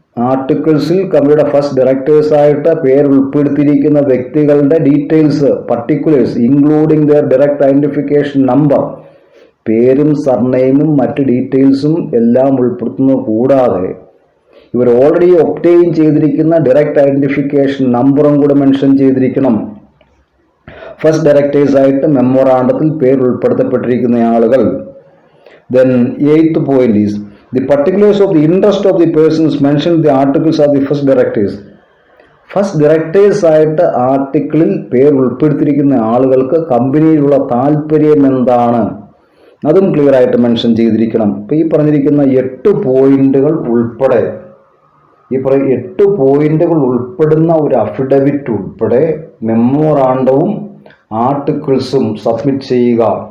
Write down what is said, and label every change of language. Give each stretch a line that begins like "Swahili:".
Malayalam: ആർട്ടിക്കിൾസിൽ കമ്പനിയുടെ first directors ആയിട്ട് പേര് ഉൾപ്പെടുത്തിയിരിക്കുന്ന വ്യക്തികളുടെ details,
English: particulars including their direct identification number,
Malayalam: പേരും സർനെയിമും മറ്റ് ഡീറ്റെയിൽസും എല്ലാം ഉൾപ്പെടുത്തുന്നത് കൂടാതെ ഇവർ ഓൾറെഡി ഒബ്റ്റെയിൻ ചെയ്തിരിക്കുന്ന ഡയറക്റ്റ് ഐഡന്റിഫിക്കേഷൻ നമ്പറും കൂടെ മെൻഷൻ ചെയ്തിരിക്കണം. ഫസ്റ്റ് ഡയറക്ടേഴ്സ് ആയിട്ട് മെമ്മോറാണ്ടത്തിൽ പേര് ഉൾപ്പെടുത്തപ്പെട്ടിരിക്കുന്ന ആളുകൾ.
English: Then 8th point is the particulars of the interest of the persons mentioned in the articles are the first directors.
Malayalam: First directors ആയിട്ട് ആർട്ടിക്കിളിൽ പേര് ഉൾപ്പെടുത്തിയിരിക്കുന്ന ആളുകൾക്ക് കമ്പനിയിലുള്ള താല്പര്യം എന്താണ്, അതും ക്ലിയർ ആയിട്ട് മെൻഷൻ ചെയ്തിരിക്കണം. ഇപ്പം ഈ പറഞ്ഞിരിക്കുന്ന 8 പോയിന്റുകൾ ഉൾപ്പെടെ, ഈ 8 പോയിന്റുകൾ ഉൾപ്പെടുന്ന ഒരു അഫിഡവിറ്റ് ഉൾപ്പെടെ മെമ്മോറാണ്ടവും ആർട്ടിക്കിൾസും സബ്മിറ്റ് ചെയ്യുക.